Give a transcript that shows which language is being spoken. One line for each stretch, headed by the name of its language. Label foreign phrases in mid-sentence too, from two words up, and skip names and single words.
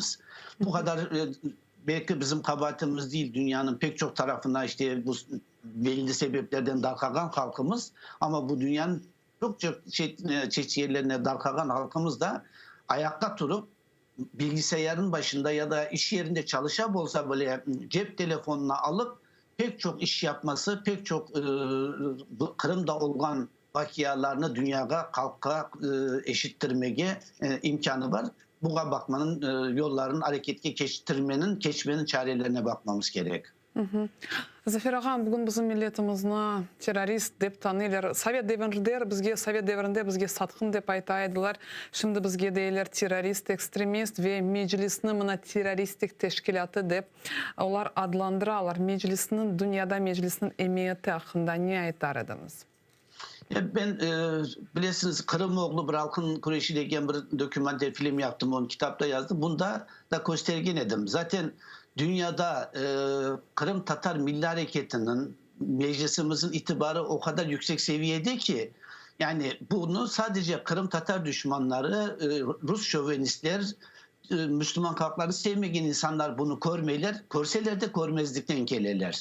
Crimean Tatar: Bu kadar belki bizim kabahatimiz değil, dünyanın pek çok tarafına işte bu belli sebeplerden dalkagan halkımız, ama bu dünyanın çok çeşitli yerlerine dalkagan halkımız da ayakta durup bilgisayarın başında ya da iş yerinde çalışan olsa böyle cep telefonuna alıp pek çok iş yapması, pek çok Kırım'da olan vakialarını dünyaya, halka eşittirmeye imkanı var. Buna bakmanın, yolların harekete geçmenin çarelerine bakmamız gerek. Zafer ağam, bugün bizim milletimizni terörist dep tanıylar. Sovet devrinde bizge satqın dep aytaydılar. Şimdi bizge deyler terörist, ekstremist ve meclisini mına teröristik teşkilatı dep olar adlandıralar. Dünyada meclisinin emniyeti hakkında ne aytar ediniz? Ben bilirsiniz Kırımoğlu bir halkın kureyşi degen bir dokümanter film yaptım, onu kitapta yazdım. Bunda da göstergen edim. Zaten dünyada Kırım Tatar Milli Hareketi'nin, meclisimizin itibarı o kadar yüksek seviyede ki, yani bunu sadece Kırım Tatar düşmanları, Rus şövenistler, Müslüman halkları sevmeyen insanlar bunu görmeyler, görseler de görmezlikten gelirler.